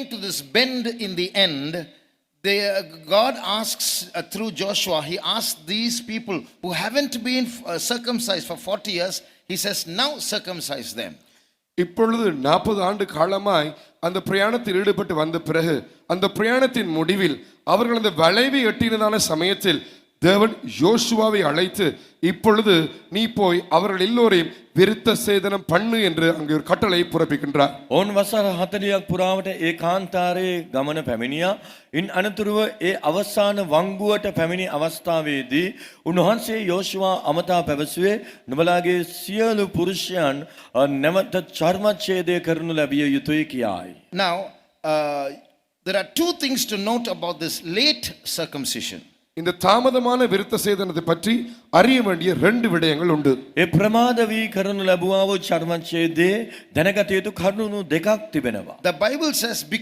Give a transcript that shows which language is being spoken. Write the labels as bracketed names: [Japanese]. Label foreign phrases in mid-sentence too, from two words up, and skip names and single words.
[English] to this bend in the end, God asks through Joshua, he asks these people who haven't been circumcised for 40 years, he says, now circumcise them. [Tamil] இப்பொழுது 40 ஆண்டு காலமாய் அந்த பிரயாணத்தில் ஈடுபட்டு வந்த பிறகு அந்த பிரயாணத்தின் முடிவில் அவர்கள் அந்த வளைவை எட்டினதான சமயத்தில் தேவன் யோசுவாவை அழைத்து இப்பொழுது நீ போய் அவர்கள் எல்லோரையும் விருத்த சேதனம் பண்ணு என்று அங்கே ஒரு கட்டளை பிறப்பிக்கின்றார். [Sinhala] ඕන් වසර 40ක් පුරාවට ඒ කාන්තාරයේ ගමන පැමිණියා. ඉන් අනතුරුව ඒ අවසාන වංගුවට පැමිණි අවස්ථාවේදී උන්වහන්සේ යෝෂුවා අමතා පැවසුවේ නුඹලාගේ සියලු පුරුෂයන් නැවත චර්මච්ඡේදය කරනු ලැබිය යුතුයි කියායි. [English] Now, there are two things to note about this late circumcision. [Tamil] இந்த தாமதமான விருத்த சேதனத்தை பற்றி அறிய வேண்டிய 2 விடயங்கள் உண்டு. [Sinhala] ඒ ප්‍රමාද වී කරනු ලැබුවා වූ චර්මච්ඡේදයේ දැනගත යුතු කරුණු දෙකක් තිබෙනවා. [English] The Bible says,